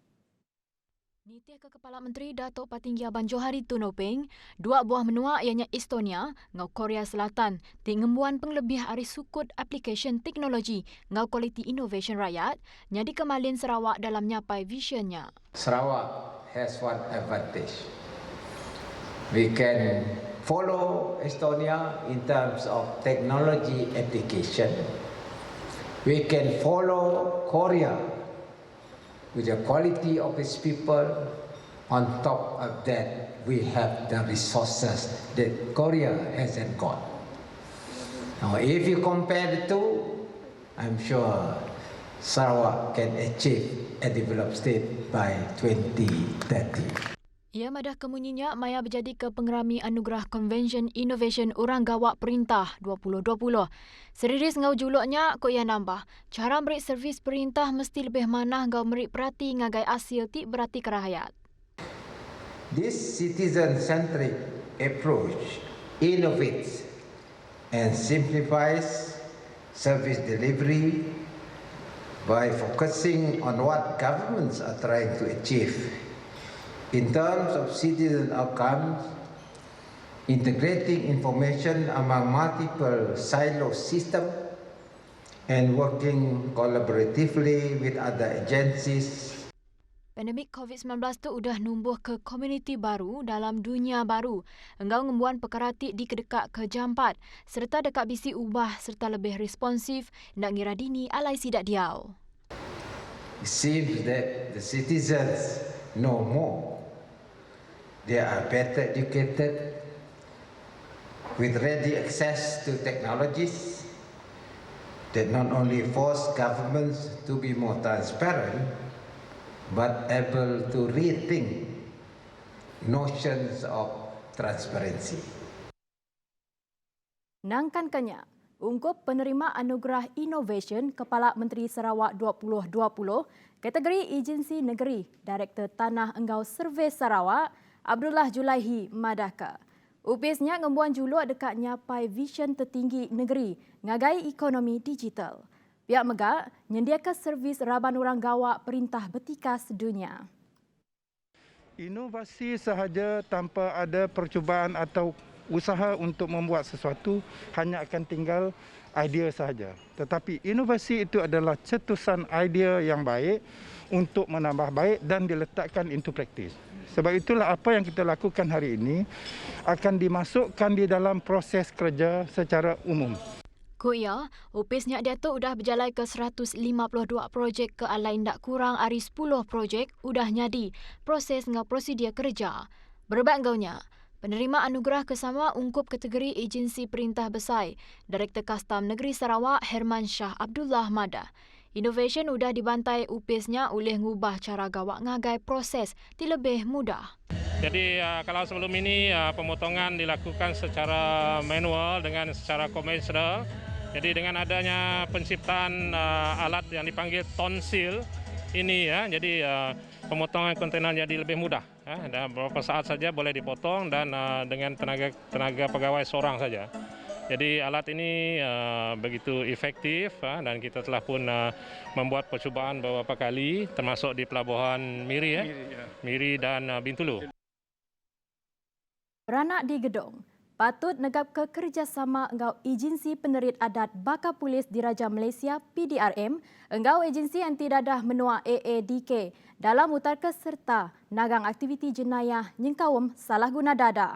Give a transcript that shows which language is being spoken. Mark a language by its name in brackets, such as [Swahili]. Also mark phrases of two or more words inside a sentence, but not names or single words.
[Iban] Nitih ke Kepala Menteri Datuk Patinggi Abang Johari Tunopeng, dua buah menua ianya Estonia, ngau Korea Selatan, tingembuan penglebih ari sukut application teknologi ngau kualiti innovation rakyat, nyadi kemalin Sarawak dalam nyapai visionnya. [English] Sarawak has one advantage. We can follow Estonia in terms of technology application. We can follow Korea with the quality of its people. On top of that, we have the resources that Korea hasn't got. Now, if you compare the two, I'm sure Sarawak can achieve a developed state by 2030. [Iban] Ia madah kemunyinya maya berjadi ke pengerami Anugerah Convention Innovation Orang Gawak Perintah 2020. Seriris ngau juluknya ko ia nambah. Cara merik servis perintah mesti lebih manah ngau merik perhati ngagai hasil ti berarti ke rakyat. [English] This citizen-centric approach innovates and simplifies service delivery by focusing on what governments are trying to achieve. In terms of citizen outcomes, integrating information among multiple silo systems and working collaboratively with other agencies. [Iban] Pandemik COVID-19 tu udah numbuh ke komuniti baru dalam dunia baru. Enggau ngembuan pekarati di kedekak ke jampat serta dekat bisi ubah serta lebih responsif nak ngira dini alai sidak diau. [English] It seems that the citizens know more. They are better educated with ready access to technologies that not only force governments to be more transparent but able to rethink notions of transparency. [Iban] Nangkan kanya, ungkup penerima Anugerah Innovation Kepala Menteri Sarawak 2020, kategori Agensi Negeri, Direktur Tanah Enggau Survey Sarawak, Abdullah Julaihi Madaka. Upisnya ngembuan juluk dekat nyapai vision tertinggi negeri, ngagai ekonomi digital. Pihak Megak nyediakan servis raban orang gawak perintah betika sedunia. [Malay] Inovasi sahaja tanpa ada percubaan atau usaha untuk membuat sesuatu hanya akan tinggal idea sahaja. Tetapi inovasi itu adalah cetusan idea yang baik untuk menambah baik dan diletakkan [English] into practice. [Malay] Sebab itulah apa yang kita lakukan hari ini akan dimasukkan di dalam proses kerja secara umum. [Iban] Kuya, upisnya dia tu udah berjalan ke 152 projek ke alai ndak kurang ari 10 projek udah nyadi proses ngau prosedur kerja. Berbat ngaunya, penerima anugerah kesama ungkup kategori Agensi Perintah Besar, Direktur Kastam Negeri Sarawak Herman Shah Abdullah Madah. Innovation udah dibantai upisnya oleh ngubah cara gawak ngagai proses di lebih mudah. [Malay] Jadi kalau sebelum ini pemotongan dilakukan secara manual dengan secara konvensional. Jadi dengan adanya penciptaan alat yang dipanggil tonsil ini ya, jadi pemotongan kontainer jadi lebih mudah. Dan beberapa saat saja boleh dipotong dan dengan tenaga pegawai seorang saja. Jadi alat ini begitu efektif dan kita telah pun membuat percubaan beberapa kali termasuk di pelabuhan Miri dan Bintulu. [Iban] Beranak di gedung, patut negap ke kerjasama enggau Agensi Penerit Adat Baka Polis Diraja Malaysia PDRM, enggau agensi anti dadah menua AADK dalam utarka serta nagang aktiviti jenayah nyengkawum salah guna dadah.